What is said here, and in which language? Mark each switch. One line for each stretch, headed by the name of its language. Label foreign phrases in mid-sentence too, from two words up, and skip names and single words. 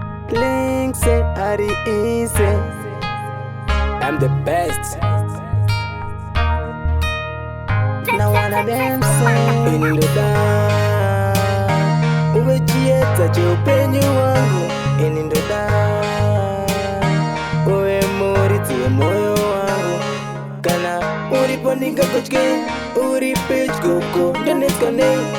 English: Links ari easy. I'm the best. Now one of them say,
Shona: "Ini ndo da. Uwe chieta che upenyu wangu. Ini ndo da. Uwe muridzi wemoyo wangu. Kana uripo ndingakutye, uri pedyo ko, ndonetswa nei?